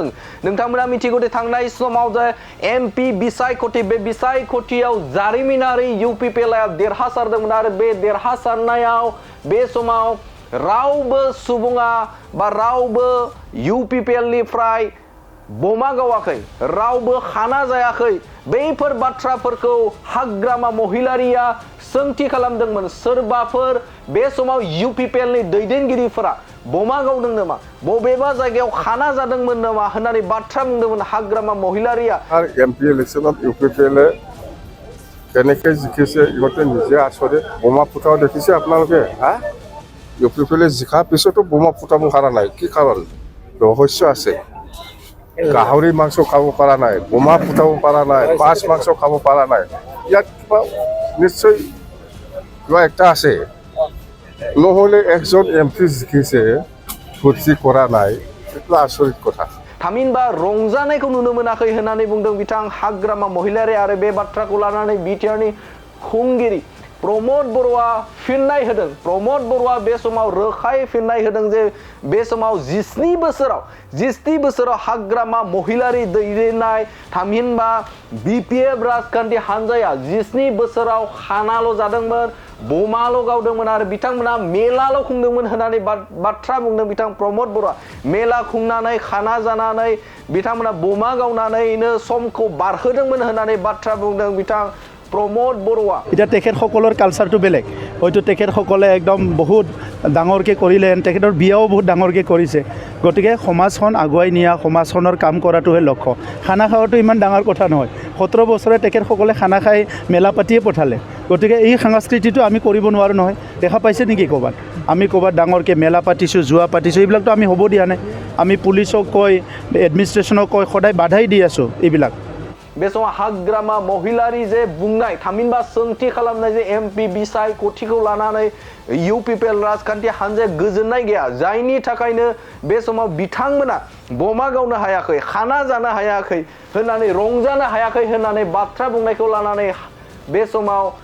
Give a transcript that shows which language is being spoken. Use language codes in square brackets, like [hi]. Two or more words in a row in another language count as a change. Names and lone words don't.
[brx] नोंथांमोना मिथिगौ दि थांनाय समाव जे एमपि बिसायख'थि बे बिसायख'थियाव जारिमिनारि इउपिपिएलआ देरहासारदोंमोन आरो बे देरहासारनायाव बे समाव रावबो सुबुङा बा रावबो इउपिपिएलनिफ्राय बमा गावाखै, रावबो खाना जायाखै। बैफोर बाथ्राफोरखौ हाग्रामा महिलारिया सोंथि खालामदोंमोन। सोरबाफोर बे समाव इउपिपिएलनि दैदेनगिरिफोरा बमा गावदों नामा, बबेबा जायगायाव खाना जादोंमोन नामा होननानै बाथ्रा बुंदोंमोन हाग्रामा महिलारिया। [as] আর এমপি ইলেকশনত ইউপিপিএলে কেনেকৈ জিকিছে ইহঁতে নিজে আচৰিত। বোমা ফুটাও দেখিছে আপোনালোকে? ইউপিপিএলে জিকাৰ পিছতো বোমা ফুটাব পৰা নাই, কি কাৰণ? ৰহস্য আছে। গাহৰি মাংস খাব পৰা নাই, বোমা ফুটাব পৰা নাই, মাছ মাংস খাব পৰা নাই। ইয়াত কিবা নিশ্চয় কিবা একটা আছে। নহ'লে একজন এমপি জিকিছে ভৰ্তি কৰা নাই, এইটো আচৰিত কথা। [brx] थामहिनबा रंजानायखौ नुनो मोनाखै होननानै बुंदों बिथां हाग्रामा महिलारि आरो बे बाथ्राखौ लानानै बिटिआरनि खुंगिरि प्रमद बर'आ फिननाय होदों। प्रमद बर'आ बे समाव रोखायै फिननाय होदों जे बे समाव 17 बोसोराव हाग्रामा महिलारि दैदेननाय थामहिनबा बिपिएफ राजखान्थि हानजाया 17 बोसोराव खानाल' जादोंमोन, बमाल' गावदोंमोन आरो बिथांमोना मेलाल' खुंदोंमन होननानै बाथ्रा बुंदों बिथां प्रमद बर'आ। मेला खुंनानै खाना जानानै बिथांमोना बमा गावनानैनो समखौ बारहोदोंमोन होननानै बाथ्रा बुंदों बिथां प्रमद बर'आ। [as] এতিয়া তেখেতসকলৰ কালচাৰটো বেলেগ, হয়তো তেখেতসকলে একদম বহুত ডাঙৰকৈ কৰিলে, তেখেতৰ বিয়াও বহুত ডাঙৰকৈ কৰিছে। গতিকে সমাজখন আগুৱাই নিয়া, সমাজখনৰ কাম কৰাটোহে লক্ষ্য। খানা খোৱাটো ইমান ডাঙৰ কথা নহয়। 17 বছৰে তেখেতসকলে খানা খাই মেলা পাতিয়ে পঠালে। গতিকে এই সংস্কৃতিটো আমি কৰিব নোৱাৰোঁ নহয়। দেখা পাইছে নেকি ক'ৰবাত? আমি ক'ৰবাত ডাঙৰকৈ মেলা পাতিছোঁ, জুৱা পাতিছোঁ, এইবিলাকতো আমি হ'ব দিয়া নাই। আমি পুলিচক কৈ, এডমিনিষ্ট্ৰেশ্যনক কৈ সদায় বাধাই দি আছোঁ এইবিলাক। [brx] बे समाव हाग्रामा महिलारि जे बुंनाय थामहिनबा सोंथि खालामनाय जे एमपि बिसायख'थिखौ लानानै इउपिपिएल राजखान्थि हानजाया गोजोननाय गैया, जायनि थाखायनो बे समाव बिथांमोना बमा गावनो हायाखै, खाना जानो हायाखै होननानै रंजानो हायाखै होननानै बाथ्रा बुंनायखौ लानानै बे समाव